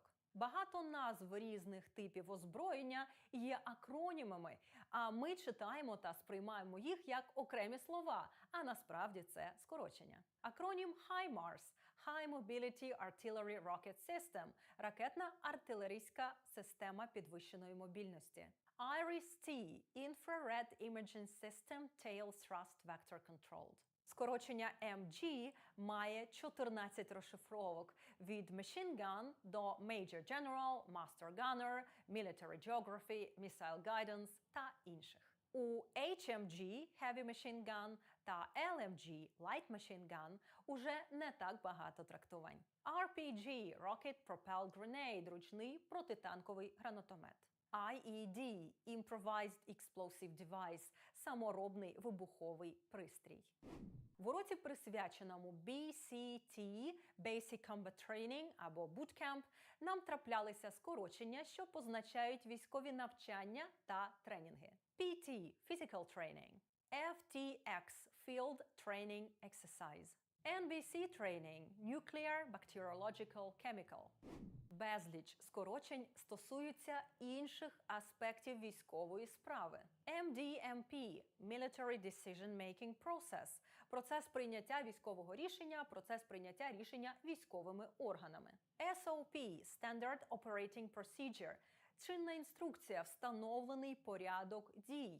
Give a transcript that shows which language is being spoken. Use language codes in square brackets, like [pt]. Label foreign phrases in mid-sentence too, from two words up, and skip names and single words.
[uk] Багато назв різних типів озброєння є акронімами, а ми читаємо та сприймаємо їх як окремі слова, а насправді це скорочення. [en] Акронім HIMARS – High Mobility Artillery Rocket System – [uk] ракетна артилерійська система підвищеної мобільності. [en] IRIS-T – Infrared Imaging System Tail Thrust Vector Controlled. [uk] Скорочення MG має 14 розшифровок від [en] Machine Gun [uk] до [en] Major General, Master Gunner, Military Geography, Missile Guidance [uk] та інших. У HMG [en] Heavy Machine Gun [uk] та LMG [en] Light Machine Gun [uk] уже не так багато трактувань. [en] RPG Rocket Propelled Grenade – [uk] ручний протитанковий гранатомет. [en] IED – Improvised Explosive Device – [uk] саморобний вибуховий пристрій. В уроці, присвяченому BCT – [en] Basic Combat Training [uk] або Bootcamp, нам траплялися скорочення, що позначають військові навчання та тренінги. [en] PT – Physical Training, FTX – Field Training Exercise, NBC Training – Nuclear Bacteriological Chemical. [uk] Безліч скорочень стосуються інших аспектів військової справи. [en] MDMP – Military Decision Making Process – [uk] процес прийняття військового рішення, процес прийняття рішення військовими органами. [en] SOP – Standard Operating Procedure – [uk] чинна інструкція, встановлений порядок дій.